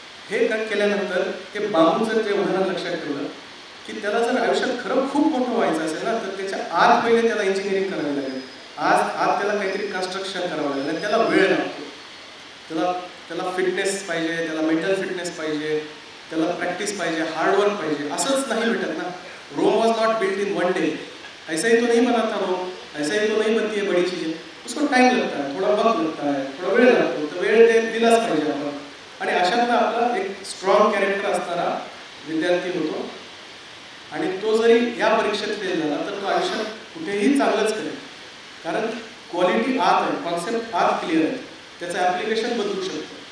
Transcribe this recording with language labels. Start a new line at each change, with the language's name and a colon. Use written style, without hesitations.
Marathi: हे केल्यानंतर ते बांबू जर ते उदाहरण लक्षात ठेवलं की त्याला जर आयुष्यात खरं खूप मोठं व्हायचं असेल ना, तर त्याच्या आत पहिले त्याला इंजिनिअरिंग करावी लागेल. आत त्याला काहीतरी कन्स्ट्रक्शन करावं लागेल. त्याला वेळ लागतो. त्याला फिटनेस पाहिजे, त्याला मेंटल फिटनेस पाहिजे, त्याला प्रॅक्टिस पाहिजे, हार्डवर्क पाहिजे. असंच नाही भेटत ना.
English: Rome was not built in 1 day.
Hindi: ऐसा ही तो नहीं बना था रोम, ऐसा ही तो नहीं बनती है बड़ी चीज़ें. उसको टाइम लगता है, थोड़ा वक्त लगता है, थोड़ा
Marathi: वेळ लागतो. तर वेळ ते दिलाच पाहिजे आपण. आणि अशातला आपला एक स्ट्रॉंग कॅरेक्टर असणारा विद्यार्थी होतो. आणि तो जरी या परीक्षेत फेल झाला तर तो आयुष्यात कुठेही चांगलंच करेल. कारण क्वालिटी आत आहे, कॉन्सेप्ट आत क्लिअर आहे, त्याचं ॲप्लिकेशन बदलू शकतं.